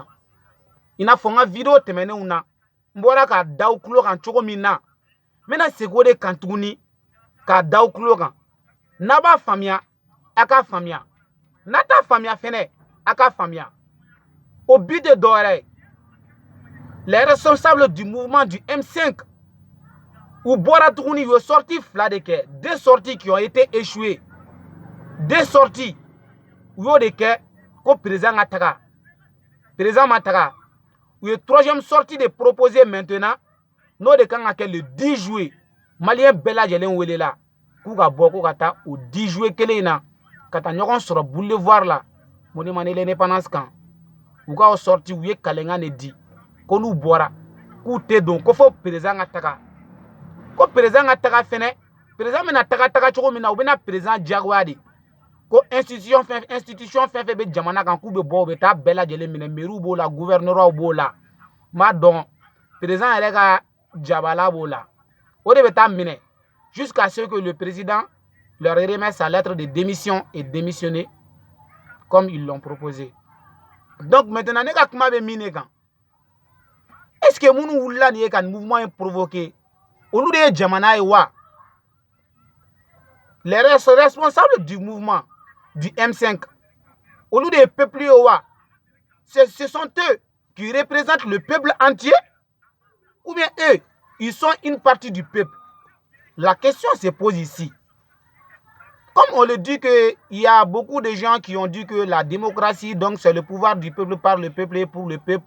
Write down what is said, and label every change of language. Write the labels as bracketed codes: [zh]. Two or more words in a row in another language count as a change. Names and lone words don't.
[bm] I n'a fɔ n ka vidéo tɛmɛnenw na, n bɔra k'a da aw tulo kan cogo min na, n bɛna segin o de kan tuguni k'a da aw tulo kan. N'a b'a faamuya, a k'a faamuya. N'a t'a faamuya fɛnɛ, a k'a faamuya. O but tɛ dɔwɛrɛ ye. [fr] Les responsables du mouvement du M5 [bm] ou bɔra tuguni u ye sorties fila de kɛ, [fr] deux sorties qui ont été échouées, deux sorties [bm] u y'o de kɛ ko président ka taga, président ma taga. U ye [fr] troisième sortie [bm] de proposer maintenant n'o de kan ka kɛ le 10 juillet. Maliyɛn bɛɛ lajɛlen welela k'u ka bɔ k'u ka taa o 10 juillet kelen in na ka taa ɲɔgɔn sɔrɔ boulevard la [fr] monument de l'indépendance [bm] kan. U ka o sortie u ye kalenkan de di ko n'u bɔra k'u tɛ don ko fo président ka taga. Ko président ka taga fɛnɛ, président bɛna taga cogo min na u bɛna président diyagoya de. Ko institution fɛn fɛn bɛ jamana kan k'u bɛ bɔ u bɛ taa bɛɛ lajɛlen minɛ, maire b'o la, gouverneur b'o la. M'a dɔn président yɛrɛ ka jabala b'o la. O de bɛ taa minɛ [fr] jusqu'à ce que le président leur remet sa lettre de démission et démissionner comme ils l'ont proposé. Donc maintenant [bm] ne ka kuma bɛ min de kan. [fr] Est-ce que [bm] minnu wulila nin ye ka nin mouvement in provoquer olu de ye jamana ye wa? [fr] Les responsables du mouvement du M5 [bm] olu de ye peuple ye wa? [fr] Ce sont eux qui représentent le peuple entier ou bien eux ils sont une partie du peuple? La question se pose ici. Comme on le dit que il y a beaucoup de gens qui ont dit que la démocratie donc c'est le pouvoir du peuple par le peuple et pour le peuple.